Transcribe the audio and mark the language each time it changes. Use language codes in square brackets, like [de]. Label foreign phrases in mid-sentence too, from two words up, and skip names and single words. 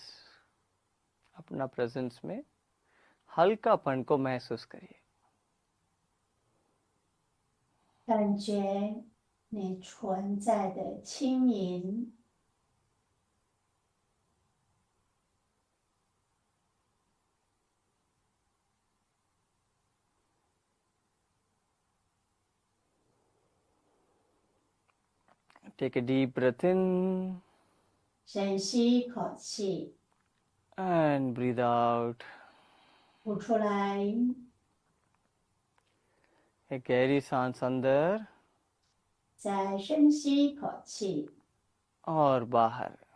[hi] अपना presence में हल्कापन को महसूस करिए. [zh] 感觉你存在的轻盈， [en] Take a deep breath in [zh] 深吸一口气， [en] and breathe out. [zh] 吐出来， [hi] एक गहरी सांस अंदर [zh] 再深吸一口气， [hi] और बाहर.